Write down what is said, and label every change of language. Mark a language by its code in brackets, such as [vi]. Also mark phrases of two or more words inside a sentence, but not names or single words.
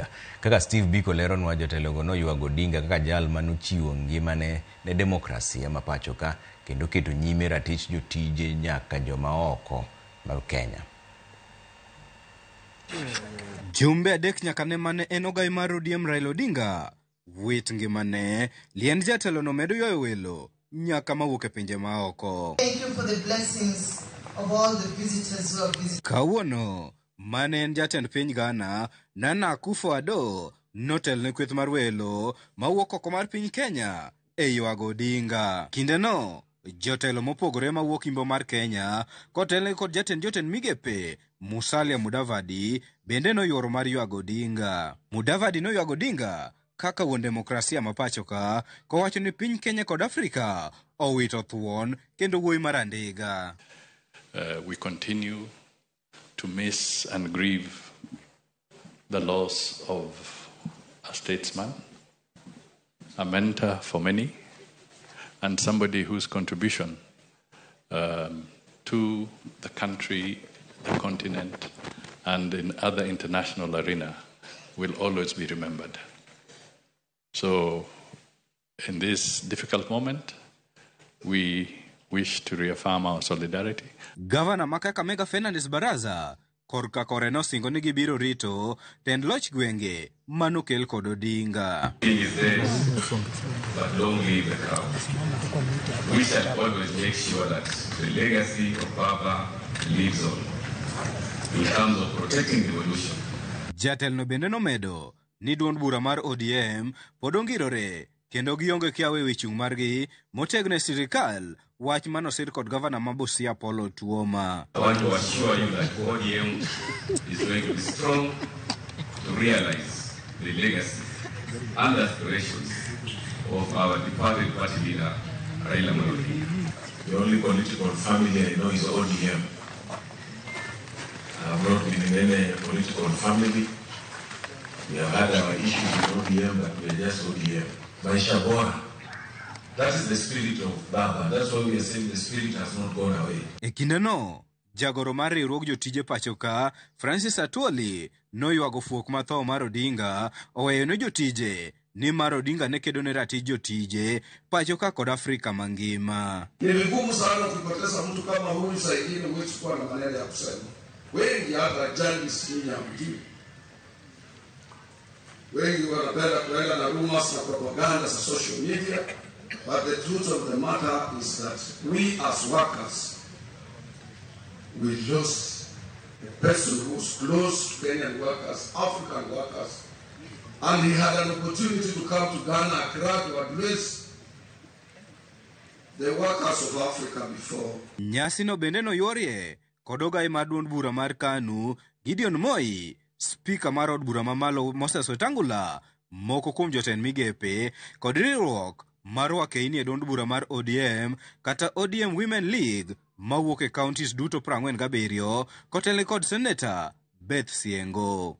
[luo] Kaka Steve Biko leronwa, jotelogo noywago Odinga kaka jal manochiwo ngimane ne demokrasia ma pacho ka kendo keto nyime ratich jotije nyaka joma oko mar Kenya. Jumbe adek nyaka ne mane en ogaye mar ODM Raila Odinga wit ngimane, liend jatelo no medo ywayo welo nyaka mawuok e pinje maoko. [en] Thank you for the blessings of all the visitors who have visited. [luo] Kawuono mane en jatend piny Ghana Nana Akufo-Addo notelne kweth mar welo mawuok oko mar piny Kenya e ywago Odinga. Kindeno jotelo mopogore mawuok Imbo mar Kenya kotelne kod jotend migepe Musalia Mudavadi bende noyuoro mar ywago Odinga. Mudavadi noywago Odinga kaka wuon demokrasia ma pacho ka, kowacho ni piny Kenya kod Afrika owito thuon kendo wuoyi mar Andiga. [en] We continue to miss and grieve the loss of a statesman, a mentor for many, and somebody whose contribution to the country, the continent, and in other international arena will always be remembered. So, in this difficult moment, we wish to reaffirm our solidarity. [luo] Governor Kakamega Fernandes Baraza korka koreno singo ni gibiro rito tend loch gwenge manokel kod Odinga. [en] He is there, but don't leave the crowd. We shall always make sure that the legacy of Baba lives on in terms of protecting the evolution. [luo] Jatelno bende nomedo ni duond bura mar ODM pod ongirore kendo gionge kiawe wichung' margi motegne sirikal, wach manosir kod Governor ma Busia Paul Otuoma. [en] I want to assure you that ODM is going to be strong to realize the legacy and aspirations of our departed party leader, Raila Odinga. The only political family I know is ODM. I have not been in any political family. We have had our issues with ODM, but we are just ODM. [sw] Maisha Bora. [en] That is the spirit of Baba. That's why we are saying the spirit has not gone away. [luo] E kindeno, jagoro mar riwruok jotije pacho ka, Francis Atwoli, noywago fuok matho mar Odinga, oweyo ne jotije ni mar Odinga ne kedo ne ratich jotije pacho ka kod Afrika mangima. [sw] Ni vigumu sana kupoteza mtu kama huyu Saidini wetu kwa na maneno ya kusema. Wengi hata journalists ni mjini. Wengi wanapenda kuenda na rumors na propaganda za [en] social media, but the truth of the matter is that we as workers, we lost a person who was close to Kenyan workers, African workers, and he had an opportunity to come to Ghana, Accra, to address the workers of Africa before. [luo] Nyasi no bende no yorie kod ogaye mar duond bura mar KANU Gideon Moi, Speaker mar od bura mamalo Moses Wetangula, moko kuom jotend migepe kod riwruok mar wakeini e duond bura mar ODM kata ODM Women League mawuok e counties duto 47 kotelne kod Senator Beth Siengo.